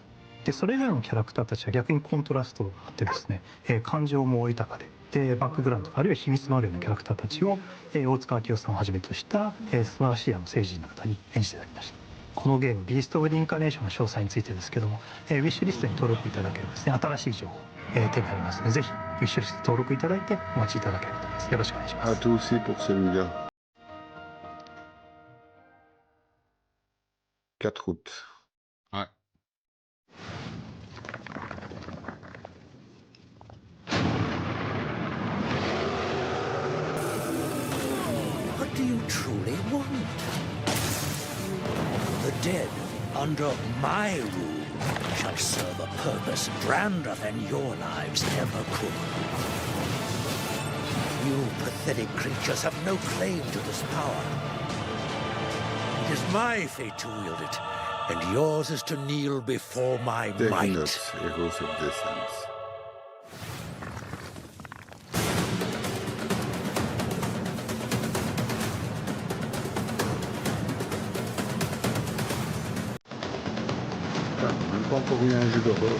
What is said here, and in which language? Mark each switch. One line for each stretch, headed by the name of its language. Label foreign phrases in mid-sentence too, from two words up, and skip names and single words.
Japanese: でそれ以外のキャラクターたちは逆にコントラストがあってですね、感情も豊かで、バックグラウンドあるいは秘密のあるようなキャラクターたちを、大塚明夫さんをはじめとした、素晴らしい政治人の方に演じていただきました。このゲーム、ビースト・オブ・リンカーネーションの詳細についてですけども、ウィッシュリストに登録いただければですね、新しい情報、手に入りますので、ぜひ、ウィッシュリストに登録いただいて、お待ちいただければと思います。よろしくお願いします。
French: Ah, toi aussi pour celui-là. 4 août. Ouais.
English: What do you truly want? The dead, under my rule, shall serve a purpose grander than your lives ever could. You pathetic creatures have no claim to this power. It is my fate to wield it, and yours is to kneel before my might. Heroes of Descent.
French: Même pas encore eu un jeu d'horreur.